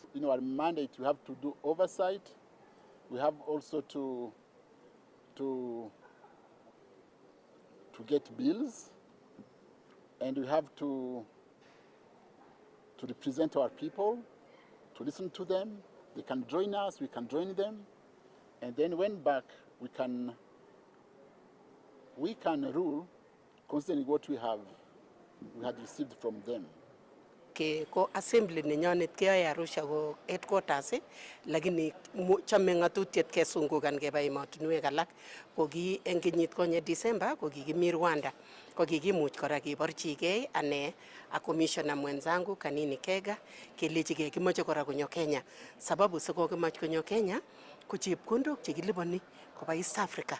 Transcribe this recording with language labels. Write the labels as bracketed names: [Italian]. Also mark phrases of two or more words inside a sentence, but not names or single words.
[English] In our mandate, we have to do oversight. We have also to get bills, and we have to represent our people, to listen to them. They can join us, we can join them, and then when back, we can rule concerning what we had received from them. [Kalenjin] Ko assembly nenyonet keyoe Arusha ko headquarters lakini chome ngatutiet kesungukan keba emotinwek alak ko ki eng kenyit konye December ko kikimi Rwanda ko kikimuch kora keborchigei ane a commissioner mwenzangu Kanini Kega kelechigei kimoche kora konyo Kenya sababu sikokimach konyo Kenya ko chepkondok chekiliponi koba East Africa